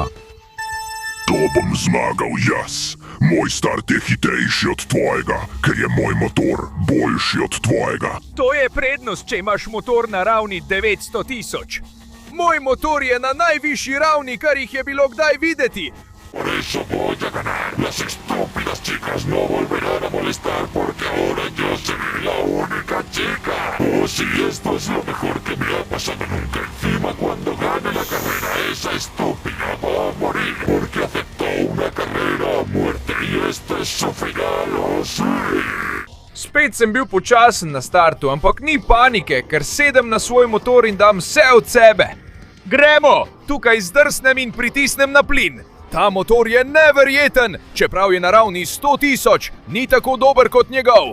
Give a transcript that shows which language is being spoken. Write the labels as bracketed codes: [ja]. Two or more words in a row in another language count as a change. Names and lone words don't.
[sl] To bom zmagal jaz. Moj start je hitrejši od tvojega, ker je moj motor boljši od tvojega. To je prednost, če imaš motor na ravni 900 000. Moj motor je na najvišji ravni, kar jih je bilo kdaj videti. [es] Por eso voy a ganar. Las estúpidas chicas no volverán a molestar porque ahora yo seré la única chica. Oh, sí, esto es lo mejor que me ha pasado nunca. Encima, cuando gane la carrera, esa estúpida va a morir porque aceptó una carrera a muerte y este es su final, oh sí. [sl] Spet sem bil počasen na startu, ampak ni panike, ker sedem na svoj motor in dam vse od sebe. Gremo! Tukaj zdrsnem in pritisnem na plin. Ta motor je neverjeten, čeprav je na ravni 100 000, ni tako dober kot njegov.